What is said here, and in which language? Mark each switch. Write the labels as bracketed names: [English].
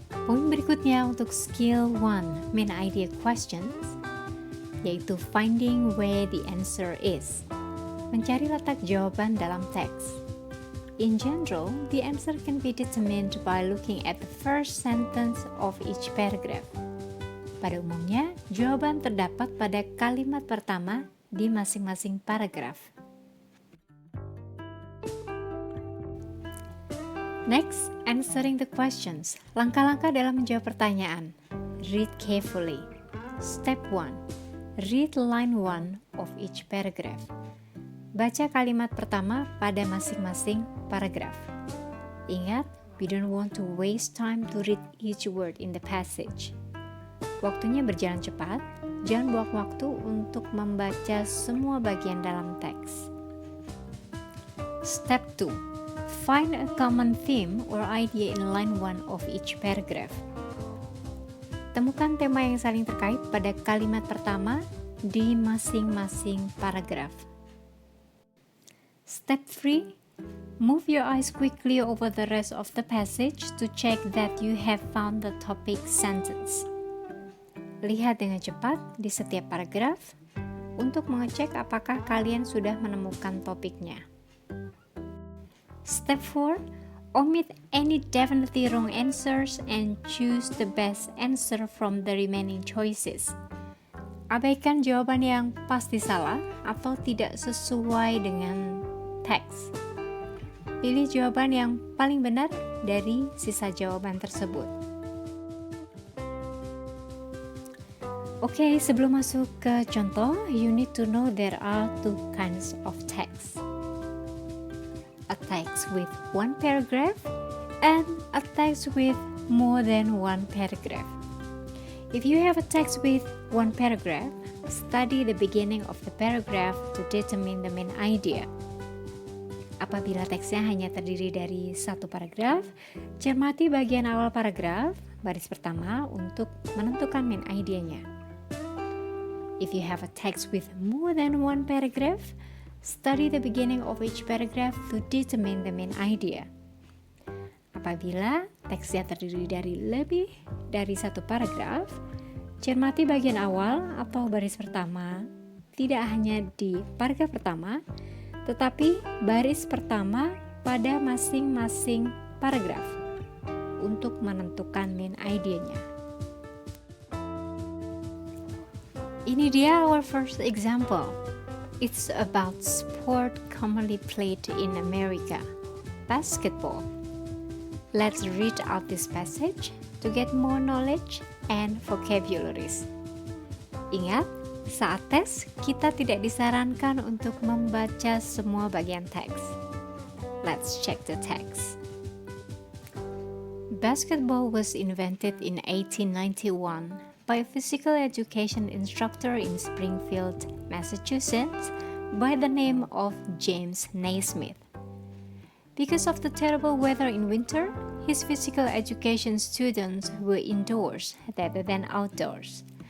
[Indonesian] Poin berikutnya untuk Skill 1, Main Idea Questions, yaitu [English] finding where the answer is, [Indonesian] mencari letak jawaban dalam teks. [English] In general, the answer can be determined by looking at the first sentence of each paragraph. [Indonesian] Pada umumnya, jawaban terdapat pada kalimat pertama di masing-masing paragraf. [English] Next, answering the questions. [Indonesian] Langkah-langkah dalam menjawab pertanyaan. [English] Read carefully. Step 1. Read line 1 of each paragraph. [Indonesian] Baca kalimat pertama pada masing-masing paragraf. [English] Ingat, we don't want to waste time to read each word in the passage. [Indonesian] Waktunya berjalan cepat, jangan buang waktu untuk membaca semua bagian dalam teks. [English] Step 2. Find a common theme or idea in line 1 of each paragraph. [Indonesian] Temukan tema yang saling terkait pada kalimat pertama di masing-masing paragraf. [English] Step 3. Move your eyes quickly over the rest of the passage to check that you have found the topic sentence. [Indonesian] Lihat dengan cepat di setiap paragraf untuk mengecek apakah kalian sudah menemukan topiknya. [English] Step 4. Omit any definitely wrong answers and choose the best answer from the remaining choices. [Indonesian] Abaikan jawaban yang pasti salah atau tidak sesuai dengan teks. Pilih jawaban yang paling benar dari sisa jawaban tersebut. Oke, sebelum masuk ke contoh, [English] you need to know there are 2 kinds of text. A text with 1 paragraph and a text with more than 1 paragraph. If you have a text with 1 paragraph, study the beginning of the paragraph to determine the main idea. [Indonesian] Apabila teksnya hanya terdiri dari 1 paragraf, cermati bagian awal paragraf baris pertama untuk menentukan main idenya. [English] If you have a text with more than one paragraph, study the beginning of each paragraph to determine the main idea. [Indonesian] Apabila teksnya terdiri dari lebih dari satu paragraf, cermati bagian awal atau baris pertama, tidak hanya di paragraf pertama, tetapi baris pertama pada masing-masing paragraf untuk menentukan main idenya. Ini dia [English] our first example. It's about sport commonly played in America, basketball. Let's read out this passage to get more knowledge and vocabularies. [Indonesian] Ingat, saat tes kita tidak disarankan untuk membaca semua bagian teks. [English] Let's check the text. Basketball was invented in 1891 by a physical education instructor in Springfield, Massachusetts, by the name of James Naismith. Because of the terrible weather in winter, his physical education students were indoors rather than outdoors.